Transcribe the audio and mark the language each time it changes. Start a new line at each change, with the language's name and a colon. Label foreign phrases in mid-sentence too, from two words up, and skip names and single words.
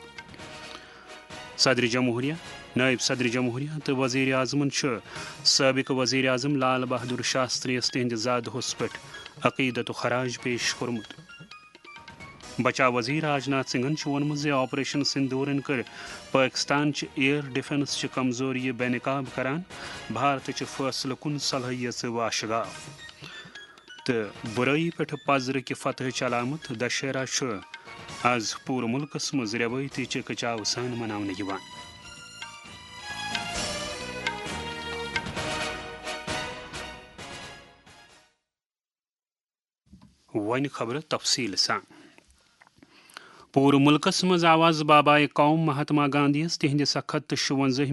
Kashmiri: صدر جمہوریہ نائب صدر جمہوریہ تو وزیر اعظم سابق وزیر اعظم لال بہادر شاستریس تہند زادہس پہ عقیدت و خراج پیش کورمت بچا وزیر راجناتھ سنگھن وونمت زِ آپریشن سندورن کر پاکستان چہ
English: air defence
Kashmiri: چہ کمزوری بے نقاب کران بھارت چہ فیصلہ کن صلاحیت واشگاف تو برائی پہ پزر کہ فتح علامت دشہرہ آز پور ملکس مز روایتی چکہ چاو سان مناونہ یوان ون خبر تفصیل سان پور ملکس مز آواز بابائے قوم مہاتما گاندھیس تہند سخت 56